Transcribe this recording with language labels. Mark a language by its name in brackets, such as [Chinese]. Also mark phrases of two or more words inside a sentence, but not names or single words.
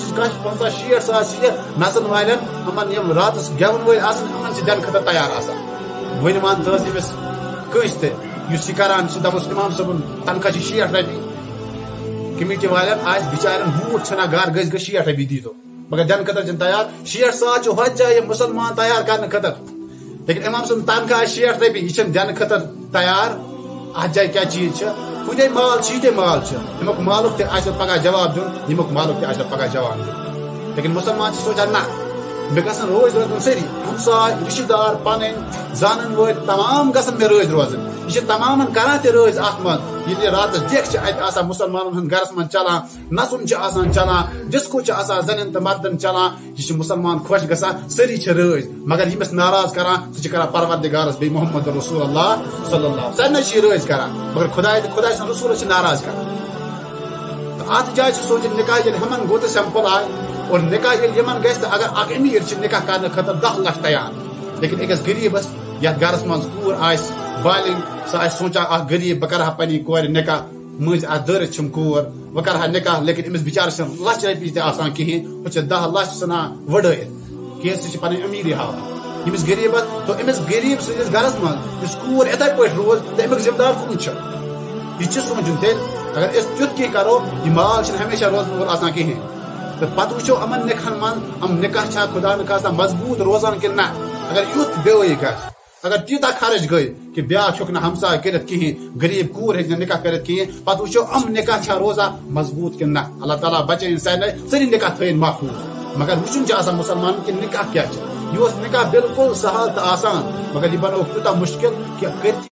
[Kashmiri] 50-60,000 نژن والن ہمن یم راتس گیون ول آسان ہمن چھ دن خاطر تیار آسان ون مان تس یمس کس تہ اس کران دپس امام صبن تنخواہ 60 رۄپیہِ کمیٹی والن آج بچارن بوٹ چھنا گھر گز 60 رۄپیہِ دیتو مگر دن خاطر چھن تیار 60,000 چھ ہتھ جائے مسلمان تیار کرنے خاطر لیکن امام صبن تنخواہ 60 رۄپیہِ یہ چھن دن خاطر تیار اتھ جائے کیا چیز چھ کتے مال چیتے مال چھ امیک مالک تہ آسہ پگہ جواب دن یمیک مالک تہ آسہ پگہ جواب دن لیکن مسلمان چھ سوچان نہ مے گژھن روز روزن سری ہمساے رشتہ دار پن زانن ول تمام گژھن مے روز روزن یہ تمام کران تہ روز ات من یہ رات دیکھ ات آسان مسلمانن ہند گرس من چلان نژن آسان چلان ڈسکو آسان زنن تہ مردن چلان یہ مسلمان خوش گژھان سری چھ روز مگر یمس ناراض کران سہ کران پروردگارس بی [Arabic] محمد رسول اللہ صلی اللہ علیہ وسلم [Kashmiri] سارے روز کران مگر خدا سن رسول ناراض کران ات جائے سوچن نکاح یل ہمن گو تو سمپل آئے اور نکاح یمن گھس اگر اک امیر نکاح کرنے خاطر 10 لچھ تیار لیکن اکس غریبس یتھ گرس من کور آس بالنگ سہ سوچان اخ غریب بہ کرہا پننہ کور نکاح مز دٲرِتھ چھم کور بہ کرہا نکاح لیکن امس بچارس لچھ رۄپیہِ تہ آسان کہین وہ 10 لچھ ژھٕنان وڑٲیِتھ کیاز سہ چھ پنٕنۍ امیری ہاوان یمس غریبس تو امس غریب سندس گرس من یس کور اتھے پٲٹھۍ روز تہ امیک ذمہ دار کون چھ یہ سوچن تیل اگر اس تیت کی کرو یہ مال چھ ہمیشہ روزن وول آسان کہین تو پتہ وچھو امن نکاحن من نکاح چھا خدا نخواستہ مضبوط روزان کہ نہ اگر یوت بیوی گھس اگر تیوتہ خرچ گئی کہ بیاکھ ہیوک نہ ہمساے کرت کہین غریب کور ہیک نکاح کرت کہین پتہ وچھو نکاح چھا روزا مضبوط کہ نہ اللہ تعالیٰ بچے ساری نکاح تھین محفوظ مگر وچھن چھ آسان مسلمان کہ نکاح کیا چھ یہ نکاح بالکل سہل تو آسان مگر یہ بنو تیوتہ مشکل کہ